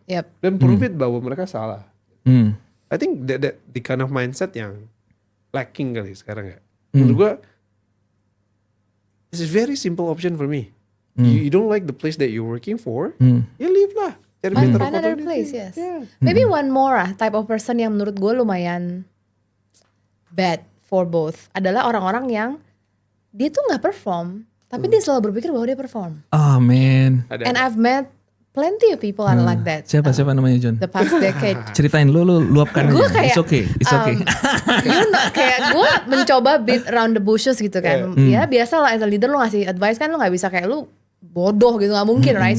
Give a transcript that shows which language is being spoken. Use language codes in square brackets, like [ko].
[en] Yep. Dan prove it [id] bahwa mereka salah. [en] I think that the kind of mindset yang lacking [id] kali sekarang ya. Menurut gue, [en] it's a very simple option for me. You don't like the place that you're working for, ya leave lah. [id] Cari better [en] Find another opportunity. place, yes. Yeah. Maybe one more type of person [id] yang menurut gue lumayan [en] bad for both [id] adalah orang-orang yang dia tuh nggak perform, tapi dia selalu berpikir bahwa dia perform. [en] Oh man. And I've met plenty of people are like that. [id] Siapa namanya John? [en] The past decade. [id] Ceritain lu luapkan Gue aja. kayak, [en] It's okay. you know, [id] kayak gue mencoba [en] beat around the bushes [id] gitu kan. Ya biasa lah [en] as a leader [id] lu ngasih advice kan lu gak bisa kayak lu bodoh gitu, gak mungkin right.